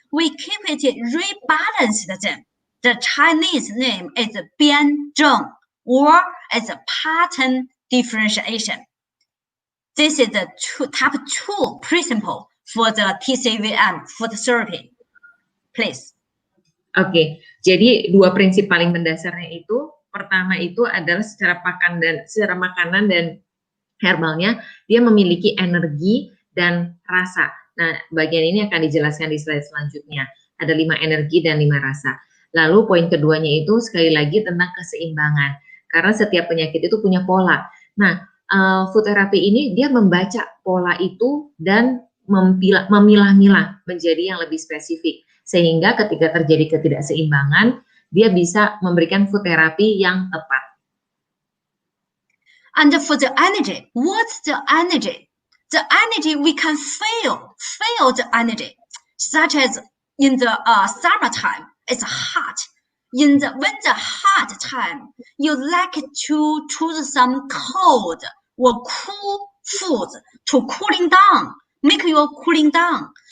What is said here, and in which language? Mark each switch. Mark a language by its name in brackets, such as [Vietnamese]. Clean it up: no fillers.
[English] We keep it rebalanced them. The Chinese name is 辩证 or as a pattern differentiation. This is the top two principle for the TCVM food therapy. Please. [Indonesian] Oke, jadi dua prinsip paling mendasarnya itu, pertama itu adalah secara makanan dan herbalnya, dia memiliki energi dan rasa. Nah, bagian ini akan dijelaskan di slide selanjutnya. Ada 5 energi dan 5 rasa. Lalu poin keduanya itu sekali lagi tentang keseimbangan. Karena setiap penyakit itu punya pola. Nah, food therapy ini dia membaca pola itu dan memilah-milah menjadi yang lebih spesifik. Sehingga ketika terjadi ketidakseimbangan, dia bisa memberikan food therapy yang tepat. [English] And for the energy, what's the energy? The energy we can feel the energy, such as in the summertime, it's hot. When the hot time, you like to choose some cold or cool foods to cooling down, make you cooling down.